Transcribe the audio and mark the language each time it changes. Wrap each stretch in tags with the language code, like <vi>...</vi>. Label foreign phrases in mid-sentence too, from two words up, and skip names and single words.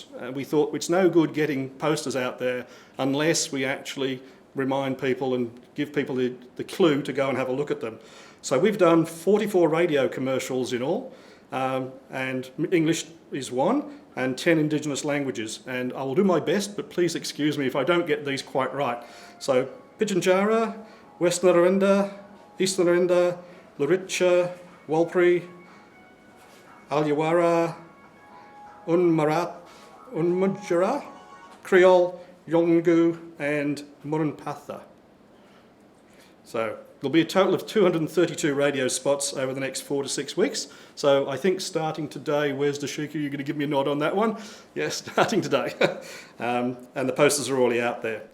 <en>We thought it's no good getting posters out there unless we actually remind people and give people the clue to go and have a look at them. So we've done 44 radio commercials in all, and English is 1, and 10 Indigenous languages. And I will do my best, but please excuse me if I don't get these quite right. So Pitjantjatjara, West Narrandera, East Narrandera, Luritja, Warlpiri, Alyawara, Unmudjara, Creole, Yolngu and Murrunpatha. So there'll be a total of 232 radio spots over the next 4 to 6 weeks. So I think starting today, where's Dashika? You're going to give me a nod on that one? Yes, starting today. And the posters are already out there.</en>